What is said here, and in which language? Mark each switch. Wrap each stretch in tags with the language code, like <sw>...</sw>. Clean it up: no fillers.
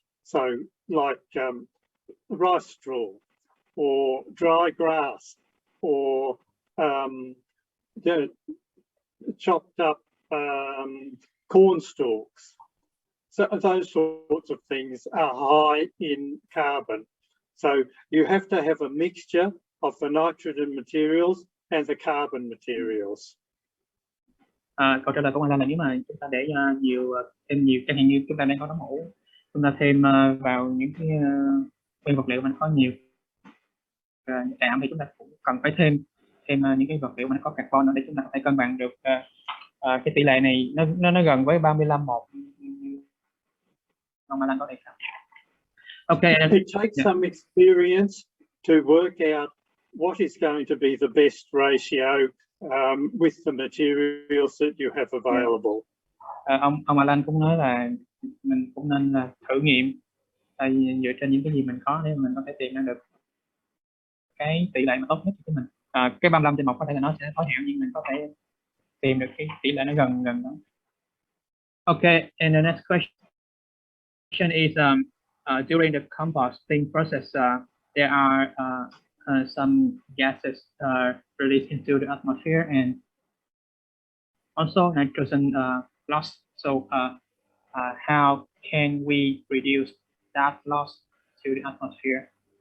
<en>So like rice straw or dry grass or the chopped up corn stalks. So those sorts of things are high in carbon. So you have to have a mixture of the nitrogen materials and the carbon materials.</en> <vi>Câu trả lời của anh là nếu mà chúng ta để thêm nhiều, chẳng hạn như chúng ta đang có tấm mũ, chúng ta thêm vào những cái nguyên vật liệu mình có nhiều đạm, thì chúng ta cũng cần phải thêm những cái vật liệu mà nó có carbon để chúng ta có thể cân bằng được cái tỷ lệ này nó gần với 35:1. Ông Alan có thể sao? Okay.</vi> <en>It takes some experience to work out what is going to be the best ratio with the materials that you have available.</en> <vi>Ông Alan cũng nói là mình cũng nên là thử nghiệm dựa trên những cái gì mình có để mình có thể tìm ra được cái tỷ lệ mà tốt nhất cho mình. Cái 35/1 có thể là nó sẽ khó hiểu, nhưng mình có thể tìm được cái tỷ lệ nó gần đó.</vi> <en>Okay, and the next question question is during the composting process, there are some gases released into the atmosphere and also nitrogen loss. So how can we reduce that loss to the atmosphere?</en>